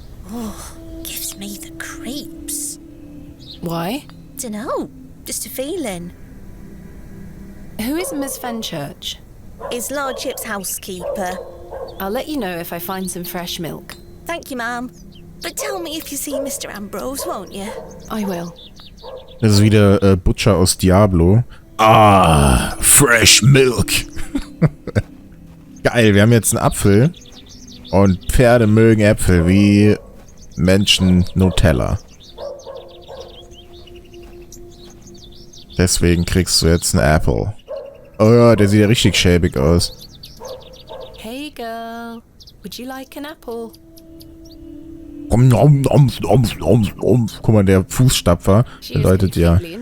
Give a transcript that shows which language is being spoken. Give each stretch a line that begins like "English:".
English: Oh, gives me the creeps. Why? Dunno, just a feeling. Who is Miss Fenchurch? His lordship's housekeeper. I'll let you know if I find some fresh milk. Thank you, ma'am. But tell me if you see Mr. Ambrose, won't you? I will.
German: Das ist wieder Butcher aus Diablo. Ah, Fresh Milk. Geil, wir haben jetzt einen Apfel. Und Pferde mögen Äpfel wie Menschen Nutella. Deswegen kriegst du jetzt einen Apple. Oh ja, der sieht ja richtig schäbig aus.
English: Hey girl, would you like an apple?
German: Guck mal, der Fußstapfer bedeutet ja.